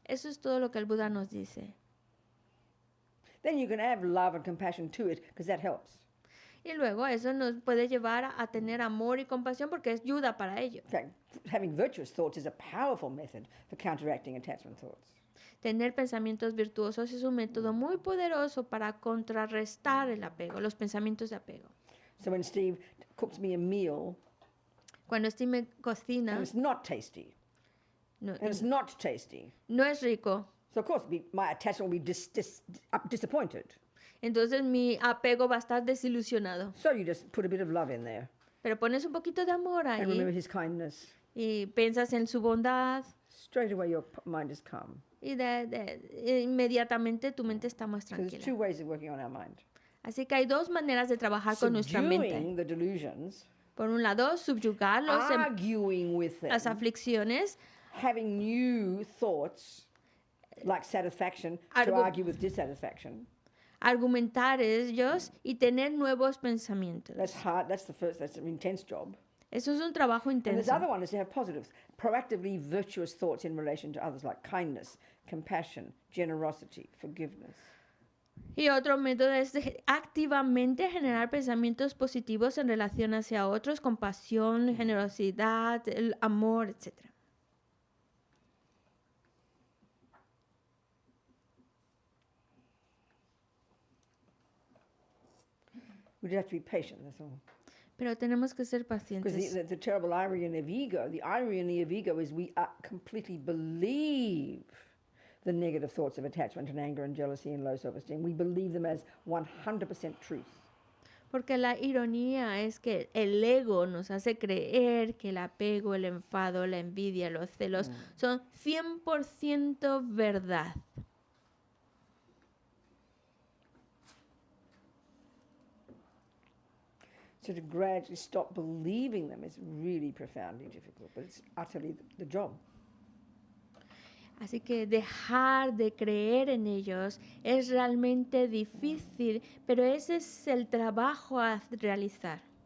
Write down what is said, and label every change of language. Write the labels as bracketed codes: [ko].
[es] Eso es todo lo que el Buda nos dice. [en] Then you can add love and compassion to it, because that helps. [es] Y luego eso nos puede llevar a tener amor y compasión porque es ayuda para ello. [en] In fact, having virtuous thoughts is a powerful method for counteracting attachment thoughts. [es] Tener pensamientos virtuosos es un método muy poderoso para contrarrestar el apego, los pensamientos de apego. [en] So when Steve cooks me a meal [es] Cuando Steve me cocina, [en] and it's not tasty, [es] no, [en] and it's not tasty, [es] no es rico, [en] so of course my attachment will be disappointed. [es] entonces mi apego va a estar desilusionado. [en] So you just put a bit of love in there [es] Pero pones un poquito de amor [en] and remember [es] ahí [en] his kindness. [es] y piensas en su bondad [en] Straight away your mind is calm. [es] y inmediatamente tu mente está más [en] So there's two [es] tranquila. [en] ways of working on our mind. [es] Así que hay dos maneras de trabajar con nuestra mente. [en] Subduing the delusions, [es] Por un lado, subyugar [en] arguing with [es] las [en] them, [es] aflicciones, [en] having new thoughts like satisfaction to [es] Argu- [en] argue with dissatisfaction. [es] argumentar ellos y tener nuevos pensamientos. [en] That's hard. That's an intense job. [es] Eso es un trabajo [en] And this [es] intenso. [en] other one is to have positives, proactively virtuous thoughts in relation to others like kindness, compassion, generosity, forgiveness. [es] Y otro método es activamente generar pensamientos positivos en relación hacia otros, compasión, generosidad, el amor, etc. [en] We just have to be patient, that's all. [es] Pero tenemos que ser [en] Because [es] pacientes. [en] the terrible irony of ego, the irony of ego is we completely believe the negative thoughts of attachment and anger and jealousy and low self-esteem. We believe them as 100% truth. [es] Porque la ironía es que el ego nos hace creer que el apego, el enfado, la envidia, los celos son 100% verdad. [en] So to gradually stop believing them is really profoundly difficult, but it's utterly the job. [es] Así que dejar de creer en ellos es realmente difícil, pero ese es el trabajo a realizar.